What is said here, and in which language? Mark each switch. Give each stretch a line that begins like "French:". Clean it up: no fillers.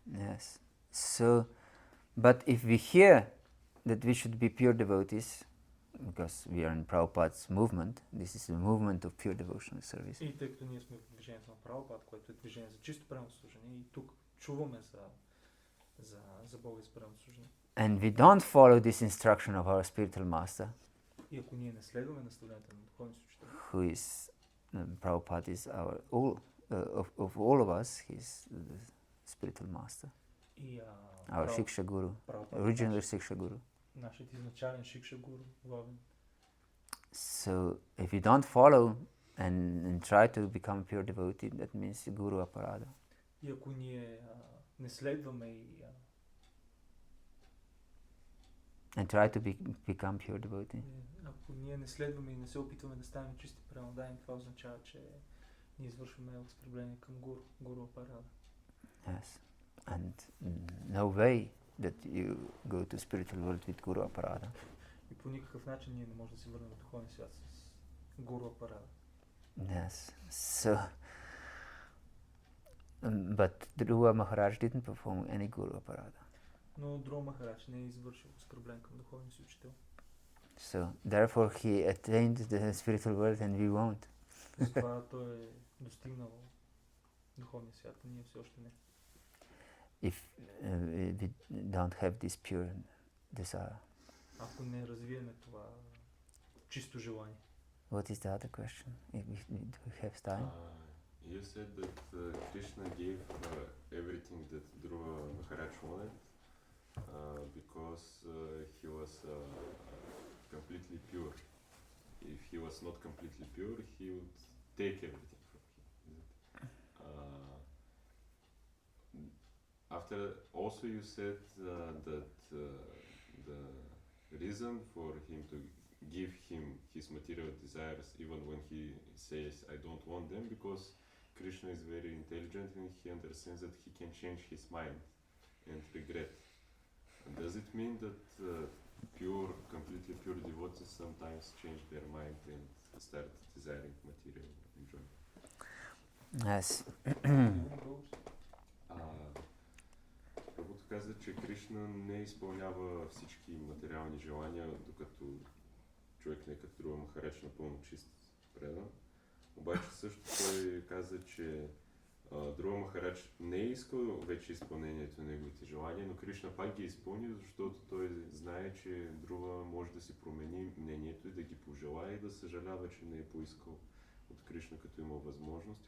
English: Yes. So, but if we hear that we should be pure devotees, because we are in Prabhupada's movement, this is the movement of pure devotional service.
Bulgarian: И тъй като ние сме в движението на Прабхупад, което е движение за чисто преданно служение, и тук чуваме за Бога и за преданно служение.
English: And we don't follow this instruction of our spiritual master,
Bulgarian: И ако ние не следваме наставленията на духовния учител,
English: who is Prabhupada is our all of all of us, he's the spiritual master,
Bulgarian: и
English: our Shiksha Guru,
Bulgarian: Прабхупад,
English: original Shiksha Guru.
Bulgarian: нашият изначален Шикша Гуру, главен.
English: So if we don't follow and try to become a pure devotee, that means Guru Aparada.
Bulgarian: И ако ние не следваме и
English: And try to become pure devotee.
Bulgarian: ако ние не следваме и не се опитваме да станем чисти преданодайни, това означава, че ние извършваме оскърбление към Гуру Апарада.
English: Yes. And no way that you go to spiritual world with Guru Aparada.
Bulgarian: И по никакъв начин ние не можем да се върнем в духовния свят с Гуру Апарада.
English: Yes. So, but Dhruva Maharaj didn't perform any Guru Aparada.
Bulgarian: Но Dhruva Maharaj не е извършил оскърбление към духовния си учител.
English: So, therefore he attained the spiritual world and we won't.
Bulgarian: Затова той е достигнал духовния свят, а ние все още не.
English: If we don't have this pure desire.
Bulgarian: Ако не развиеме това чисто желание.
English: What is the other question? Do we have time? You said that Krishna gave everything that Dhruva Maharaj wanted because he was completely pure. If he was not completely pure, he would take everything from him. After also you said that the reason for him to give him his material desires even when he says I don't want them, because Krishna is very intelligent and he understands that he can change his mind and regret. And does it mean that completely pure devotees sometimes change their mind and start desiring material enjoyment? Yes.
Bulgarian: Прабхупада каза, че Кришна не изпълнява всички материални желания, докато човек не като Dhruva Maharaj напълно чист предан. Обаче също той каза, че Dhruva Maharaj не е искал вече изпълнението на неговите желания, но Кришна пак ги изпълни, защото той знае, че Dhruva може да си промени мнението и да ги пожелае и да съжалява, че не е поискал от Кришна, като има възможност.